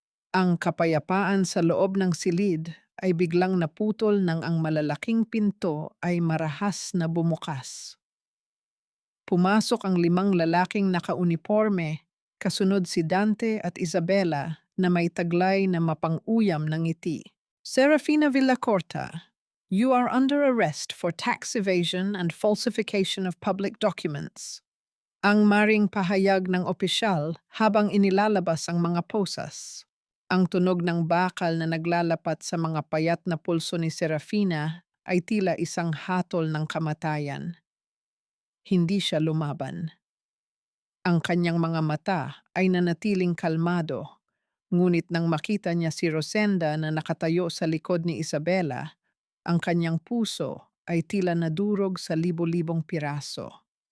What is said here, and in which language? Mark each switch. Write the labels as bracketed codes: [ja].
[tl] Ang kapayapaan sa loob ng silid ay biglang naputol nang ang malalaking pinto ay marahas na bumukas. Pumasok ang 5 lalaking nakauniporme, kasunod si Dante at Isabela na may taglay na mapang-uyam ng ngiti. [en] Serafina Villacorta, you are under arrest for tax evasion and falsification of public documents. [tl] Ang maring pahayag ng opisyal habang inilalabas ang mga posas. Ang tunog ng bakal na naglalapat sa mga payat na pulso ni Serafina ay tila isang hatol ng kamatayan. Hindi siya lumaban. Ang kanyang mga mata ay nanatiling kalmado, ngunit nang makita niya si Rosenda na nakatayo sa likod ni Isabela, ang kanyang puso ay tila nadurog sa libo-libong piraso.